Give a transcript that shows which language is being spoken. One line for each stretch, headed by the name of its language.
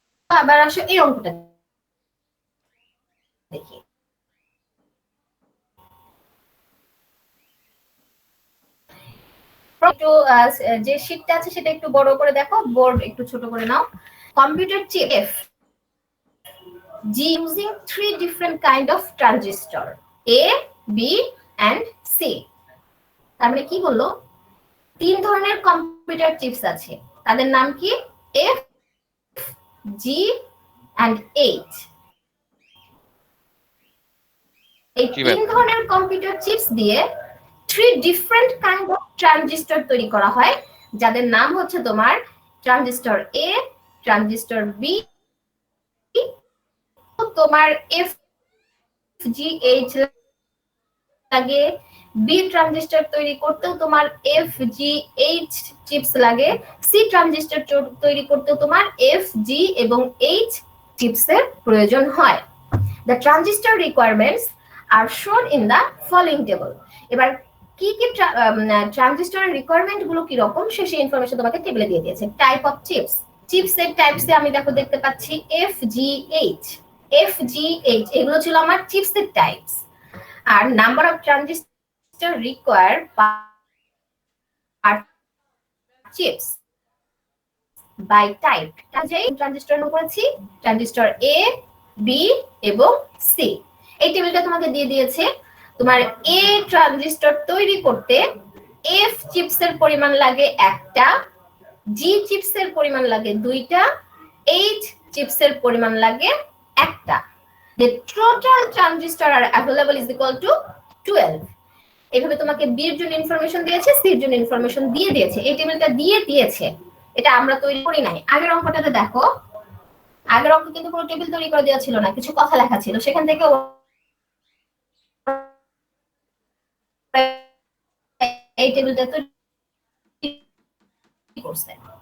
Bangla: আবার আসো এই অঙ্কটা দেখি। একটু যে শীটটা আছে সেটা একটু বড় করে দেখো, বোর্ড একটু ছোট করে নাও।
English: Computer chip F G using 3 different kind of transistor A, B and C।
Bangla: তার মানে কি বললো, 3 ধরনের কম্পিউটার চিপস আছে, তাদের নাম কি?
English: F, G and H।
Bangla: এই জি ম্যাম। 3 ধরনের কম্পিউটার চিপস দিয়ে
English: 3 different kind of
Bangla: ট্রানজিস্টর তৈরি করা হয়, যাদের নাম হচ্ছে তোমার ট্রানজিস্টর এ, ট্রানজিস্টর বি, তোমার এফ জি এইচ লাগে, বি ট্রানজিস্টর তৈরি করতেও তোমার এফ জি এইচ চিপস লাগে, সি ট্রানজিস্টর তৈরি করতেও তোমার এফ জি এবং এইচ চিপসের প্রয়োজন হয়।
English: The transistor requirements are shown in the following table।
Bangla: এবার কি কি ট্রানজিস্টরের রিকোয়ারমেন্ট গুলো কি রকম সেই ইনফরমেশন তোমাকে টেবিলে দিয়ে দিয়েছে।
English: type of chips,
Bangla: চিপসের টাইপসে আমি দেখতে পাচ্ছি F G H, F G H এগুলো ছিল আমার চিপসের types. আর
English: number of transistor require per chips by type,
Bangla: কাজেই ট্রানজিস্টর নাম করেছি ট্রানজিস্টর এ, বি এবং সি। এই টেবিলটা তোমাকে দিয়ে দিয়েছে। তোমার এ ট্রানজিস্টর তৈরি করতে এফ চিপসের পরিমাণ লাগে একটা, জি চিপসের পরিমাণ লাগে দুইটা, এইচ চিপসের পরিমাণ লাগে একটা।
English: The total transistor are available is equal to 12।
Bangla: এইভাবে তোমাকে বি এর জন্য ইনফরমেশন দিয়েছে, সি এর জন্য ইনফরমেশন দিয়ে দিয়েছে, এই টেবিলটা দিয়ে দিয়েছে। এটা আমরা তৈরি করি নাই। আগের অঙ্কটাতে দেখো, আগের অঙ্ক কিন্তু কোনো টেবিল তৈরি করে দেওয়া ছিল না, কিছু কথা লেখা ছিল, সেখান থেকে এই টেবিলটা তৈরি করছে।